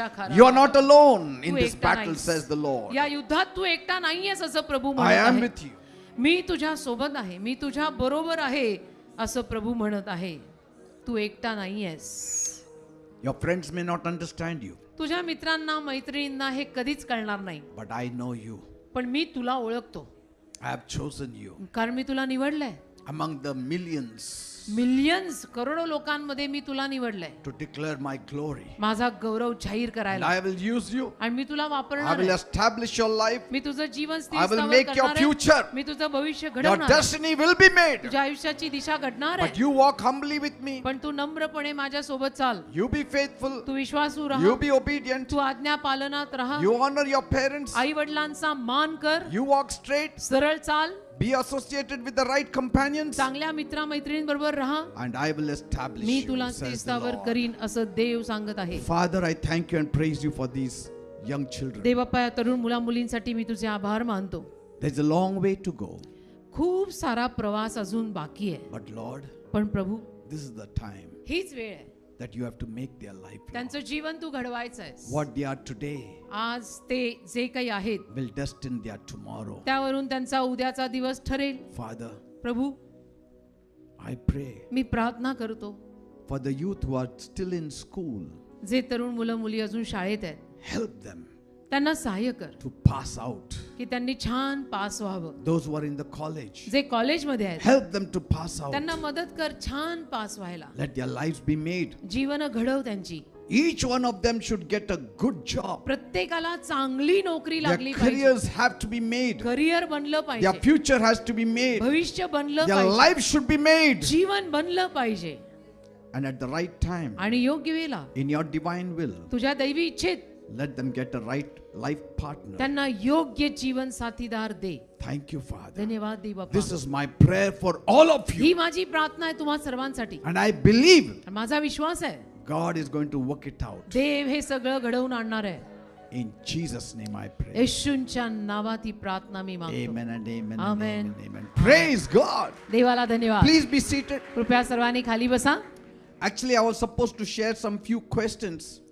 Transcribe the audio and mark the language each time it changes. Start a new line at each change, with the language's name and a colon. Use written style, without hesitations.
English: You are not alone in this battle, says the Lord.
Marathi: या युद्धात तू एकटा नाहीयेस असं प्रभू
English: I
Marathi: म्हणत
English: am
Marathi: आहे.
English: with you.
Marathi: मी तुझ्या सोबत आहे, मी तुझ्या बरोबर आहे असं प्रभू म्हणत आहे. तू एकटा नाहीयेस.
English: Your friends may not understand you,
Marathi: तुझ्या मित्रांना मैत्रिणींना हे कधीच कळणार नाही,
English: but I know you.
Marathi: पण मी तुला ओळखतो,
English: I have chosen you
Marathi: कारण मी तुला निवडलंय.
English: among the millions
Marathi: मिलियन्स करोडो लोकांमध्ये मी तुला निवडलंय
English: to declare my glory.
Marathi: माझा गौरव जाहीर
English: And
Marathi: करायला.
English: I will use you.
Marathi: आणि मी तुला
English: I
Marathi: वापरणार
English: will
Marathi: आहे.
English: establish your life.
Marathi: मी तुझं जीवन
English: I will
Marathi: स्थिर
English: make your
Marathi: करणार आहे.
English: future.
Marathi: मी तुझं भविष्य
English: Your
Marathi: घडवणार आहे.
English: destiny will be made.
Marathi: तुझ्या आयुष्याची दिशा घडणार
English: But
Marathi: आहे.
English: you walk humbly with me.
Marathi: पण तू नम्रपणे माझ्या सोबत चाल.
English: You be faithful.
Marathi: तू विश्वासू
English: You
Marathi: राहा.
English: be obedient.
Marathi: तू आज्ञा पालनात राहा.
English: You honor your parents.
Marathi: आई वडिलांचा मान कर.
English: You walk straight.
Marathi: सरळ चाल.
English: Be associated with the right companions.
Marathi: चांगल्या मित्र मैत्रिणींबरोबर राहा.
English: And I will establish
Marathi: मी
English: you,
Marathi: तुला
English: says the
Marathi: स्थिरस्थावर
English: Lord.
Marathi: करीन असं देव सांगत आहे.
English: Father, I thank you and praise you for these young children.
Marathi: देवप्पा, या तरुण मुला मुलींसाठी मी तुझे आभार मानतो.
English: There's a long way to go.
Marathi: खूप सारा प्रवास अजून बाकी आहे.
English: But Lord,
Marathi: पण प्रभू,
English: this is the time
Marathi: हीच वेळ आहे.
English: that you have to make their life. Lord.
Marathi: त्यांचं जीवन तू घडवायचं आहेस.
English: What they are today
Marathi: आज ते जे काही आहेत
English: will destine their tomorrow.
Marathi: त्यावरून त्यांचा उद्याचा दिवस ठरेल.
English: Father,
Marathi: प्रभू,
English: I pray
Marathi: मी प्रार्थना करतो
English: for the youth who are still in school.
Marathi: जे तरुण मुलं मुली अजून शाळेत आहेत
English: Help them
Marathi: त्यांना सहाय्य कर
English: to pass out.
Marathi: की त्यांनी छान पास व्हावं.
English: Those who are in the college,
Marathi: जे कॉलेजमध्ये आहेत
English: help them to pass out.
Marathi: त्यांना मदत कर छान पास व्हायला.
English: Let their lives be made.
Marathi: जीवन घडव त्यांची.
English: Each one of them should get a good job.
Marathi: प्रत्येकाला चांगली नोकरी
English: Their
Marathi: लागली पाहिजे.
English: careers have to be made.
Marathi: Career बनलं
English: Their
Marathi: पाहिजे.
English: future has to be made.
Marathi: भविष्य बनलं
English: Their
Marathi: पाहिजे.
English: life should be made.
Marathi: जीवन बनलं पाहिजे.
English: And at the right time,
Marathi: आणि योग्य वेळेला
English: in your divine will,
Marathi: तुझ्या दैवी इच्छेत
English: let them get a right life partner.
Marathi: त्यांना योग्य जीवन साथीदार दे.
English: Thank you, Father.
Marathi: धन्यवाद दे बाबा.
English: This is my prayer for all of you.
Marathi: ही माझी प्रार्थना आहे तुम्हा सर्वांसाठी.
English: And I believe
Marathi: माझा विश्वास आहे
English: God is going to work it out.
Marathi: देव हे सगळं घडवून आणणार आहे.
English: In Jesus' name I pray.
Marathi: येशूंच्या नावात ही प्रार्थना मी मागतो.
English: Amen and amen and amen and amen. Praise God.
Marathi: देवाला धन्यवाद.
English: Please be seated.
Marathi: कृपया सर्वांनी खाली बसा.
English: Actually, I was supposed to share some few questions.